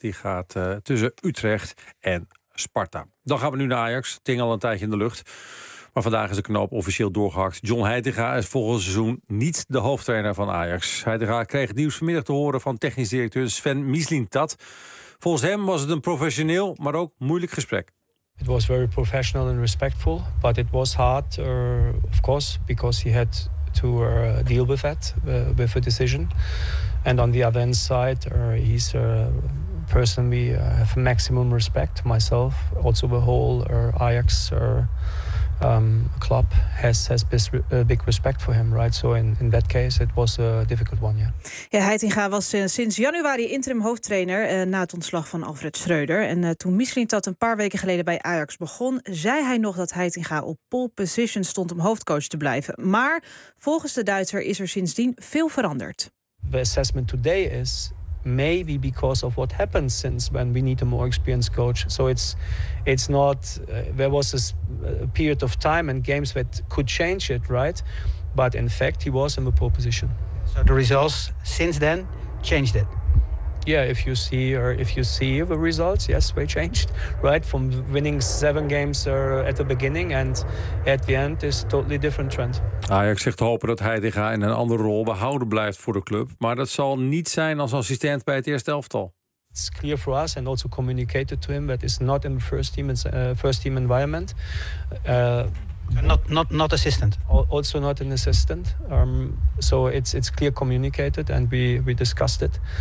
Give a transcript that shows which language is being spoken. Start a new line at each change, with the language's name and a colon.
Dutch: Die gaat tussen Utrecht en Sparta. Dan gaan we nu naar Ajax. Ting al een tijdje in de lucht. Maar vandaag is de knoop officieel doorgehakt. John Heitinga is volgend seizoen niet de hoofdtrainer van Ajax. Heitinga kreeg het nieuws vanmiddag te horen van technisch directeur Sven Mislintat. Volgens hem was het een professioneel, maar ook moeilijk gesprek.
English: It was very professional and respectful, but it was hard, of course, because he had to deal with that, with a decision. And on the other end side, he's a person we have maximum respect, myself, also the whole Ajax club has big respect for him, right? So in that case, it was a difficult one, yeah.
Dutch: Ja, Heitinga was sinds januari interim hoofdtrainer na het ontslag van Alfred Schreuder. En toen Mislintat een paar weken geleden bij Ajax begon, zei hij nog dat Heitinga op pole position stond om hoofdcoach te blijven. Maar volgens de Duitser is er sindsdien veel veranderd.
English: The assessment today is maybe because of what happened since when we need a more experienced coach. So it's not, there was a period of time and games that could change it, right? But in fact, he was in the pole position. So the results since then changed it? Yeah, if you see the results, yes, they changed, right? From winning 7 games at the beginning and at the end is a totally different trend.
Dutch: Ajax zegt te hopen dat Heitinga in een andere rol behouden blijft voor de club. Maar dat zal niet zijn als assistent bij het eerste elftal.
English: It's clear for us and also communicated to him that it's not in the first team environment. Not assistant. Also not an assistant. So it's clear communicated and we discussed it.